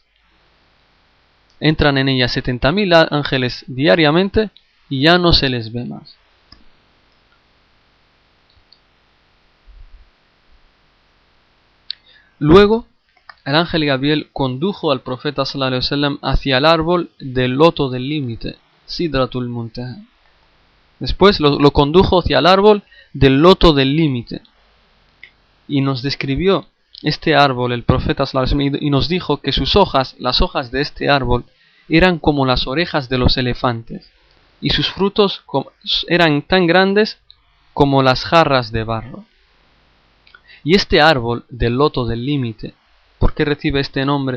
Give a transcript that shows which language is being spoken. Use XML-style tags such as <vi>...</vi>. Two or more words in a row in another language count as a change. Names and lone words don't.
<es>Entran en ella 70.000 ángeles diariamente y ya no se les ve más. Luego, el ángel Gabriel condujo al profeta</es> <ar>صلى الله عليه وسلم</ar> <es>hacia el árbol del loto del límite, Sidratul Muntaha. Después lo condujo hacia el árbol del loto del límite. Y nos describió este árbol, el profeta</es> <ar>صلى الله عليه وسلم,</ar> <es>y nos dijo que sus hojas, las hojas de este árbol, eran como las orejas de los elefantes. Y sus frutos eran tan grandes como las jarras de barro. Y este árbol del loto del límite, ¿por qué recibe este nombre?</es>